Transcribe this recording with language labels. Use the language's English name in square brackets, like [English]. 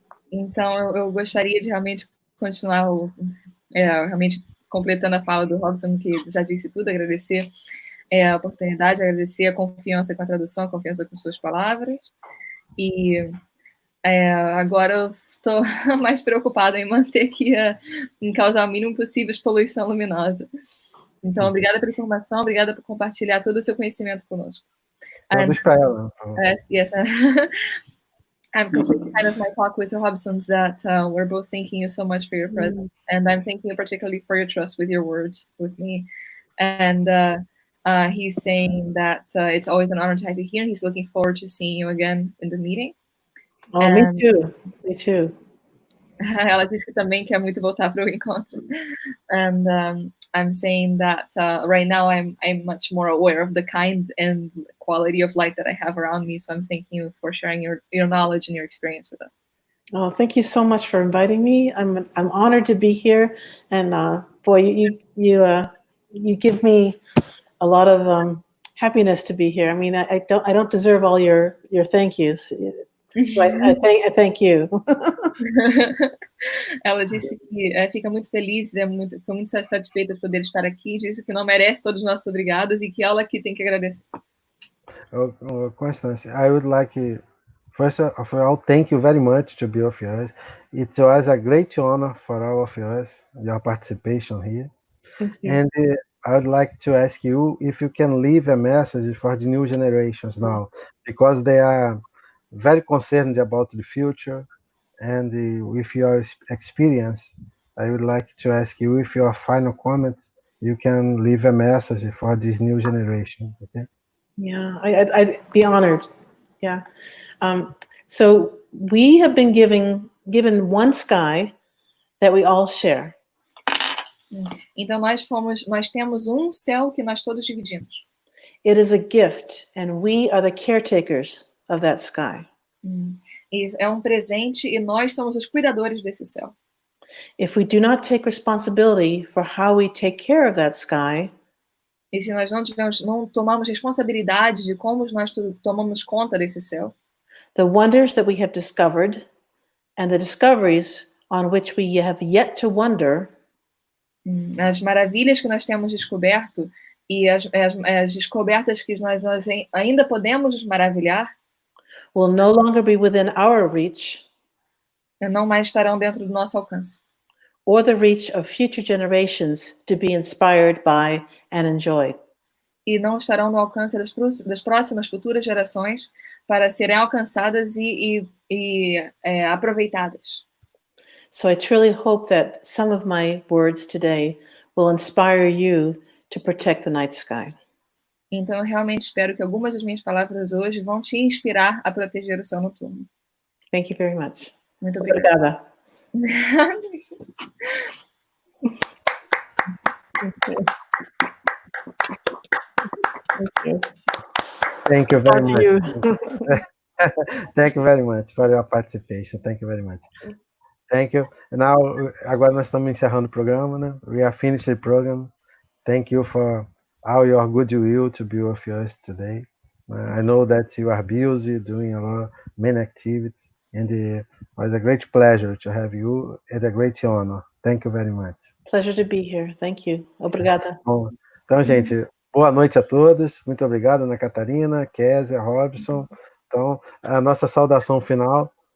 [Portuguese] Então, eu gostaria de realmente continuar realmente completando a fala do Robson, que já disse tudo, agradecer a oportunidade, agradecer a confiança com a tradução, a confiança com suas palavras. E agora eu estou mais preocupada em manter aqui, em causar o mínimo possível de poluição luminosa. Então, obrigada pela informação, obrigada por compartilhar todo o seu conhecimento conosco. Traduz para ela. [English] Yes. I'm completely kind of my talk with Robson that we're both thanking you so much for your presence, and I'm thanking you particularly for your trust with your words with me. And he's saying that it's always an honor to have you here. He's looking forward to seeing you again in the meeting. Oh, me too. Me too. [Portuguese] Ela disse que também quer muito voltar para o encontro. [English] And I'm saying that right now I'm much more aware of the kind and quality of light that I have around me. So I'm thanking you for sharing your knowledge and your experience with us. Oh, thank you so much for inviting me. I'm honored to be here, and boy, you give me a lot of happiness to be here. I mean, I don't deserve all your thank yous. So I thank you. [Portuguese] Ela disse que fica muito feliz, ficou muito satisfeita de poder estar aqui, disse que não merece todos os nossos obrigados e que ela que tem que agradecer. [English] Constance, I would like first of all, thank you very much to be with us. It was a great honor for all of us, your participation here. And I would like to ask you if you can leave a message for the new generations now, because they are very concerned about the future, and with your experience, I would like to ask you if your final comments, you can leave a message for this new generation. Okay? Yeah, I'd be honored. Yeah. So we have been given one sky that we all share. [Portuguese] Então nós temos céu que nós todos dividimos. [English] It is a gift, and we are the caretakers of that sky. [Portuguese] E é presente e nós somos os cuidadores desse céu. [English] If we do not take responsibility for how we take care of that sky, [Portuguese] E se nós não tomarmos responsabilidade de como nós tomamos conta desse céu, [English] the wonders that we have discovered and the discoveries on which we have yet to wonder, [Portuguese] as maravilhas que nós temos descoberto e as descobertas que nós ainda podemos nos maravilhar, [English] will no longer be within our reach [Portuguese] não mais estarão dentro do nosso alcance, [English] or the reach of future generations to be inspired by and enjoy. [Portuguese] e não estarão no alcance das próximas futuras gerações para serem alcançadas e aproveitadas. [English] So I truly hope that some of my words today will inspire you to protect the night sky. [Portuguese] Então, eu realmente espero que algumas das minhas palavras hoje vão te inspirar a proteger o céu noturno. [English] Thank you very much. [Portuguese] Muito obrigada. [English] Thank you very much. Thank you very much for your participation. Thank you very much. Thank you. Now, [Portuguese] agora nós estamos encerrando o programa, né? [English] We are finished the program. Thank you for all your goodwill to be with us today. I know that you are busy doing many activities, and it was a great pleasure to have you and a great honor. Thank you very much. Pleasure to be here. Thank you. [Portuguese] Obrigada. Bom, então, gente, boa noite a todos. Muito obrigado, Ana Catarina, Kézia, Robson. Então, a nossa saudação final.